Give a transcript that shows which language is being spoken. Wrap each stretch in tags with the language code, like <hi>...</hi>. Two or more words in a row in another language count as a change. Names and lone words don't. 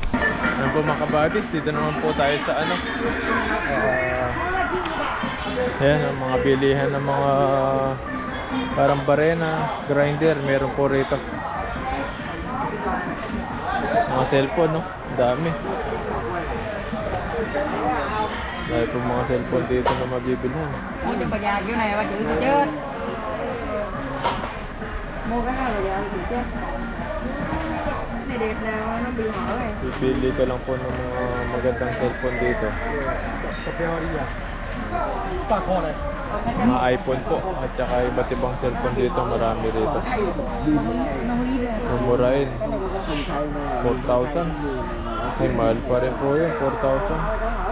<tl>Ayan po mga kabadis, dito naman po tayo sa ano. Ayan, ang mga bilihan ng mga parang barena, grinder, meron po rito. Mga cellphone, no? Dami. Dahil po mga cellphone dito na mabibilhan.</tl> <vi>Mua cho bà già kiểu này bà chữ gì chứ? Mua cái nào bà già gì chứ? Cái này đẹp nào nó bị hở này.</vi> <tl>Pipili ka lang po ng mga magandang cellphone dito. Sa Peoria. Pako na. Mga iPhone po at saka iba't ibang cellphone dito, marami rito. Mumurain. 4,000. Ay, mahal pa rin po yun, 4,000.</tl>